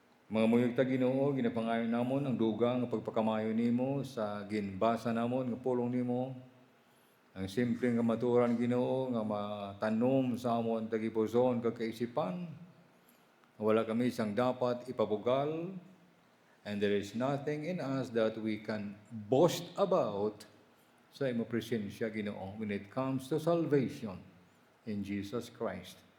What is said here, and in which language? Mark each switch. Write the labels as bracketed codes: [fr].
[hil] Mga muyog ta Ginoo, ginapangayon namon ang dugang nga pagpakamayo nimo sa ginbasa namon nga pulong nimo. Ang simple nga maturan Ginoo nga matanom sa amon tagipuson kag kaisipan. Wala kami isang dapat ipabugal. [en] And there is nothing in us that we can boast about [hil] sa imo presensya, Ginoo, [en] when it comes to salvation in Jesus Christ.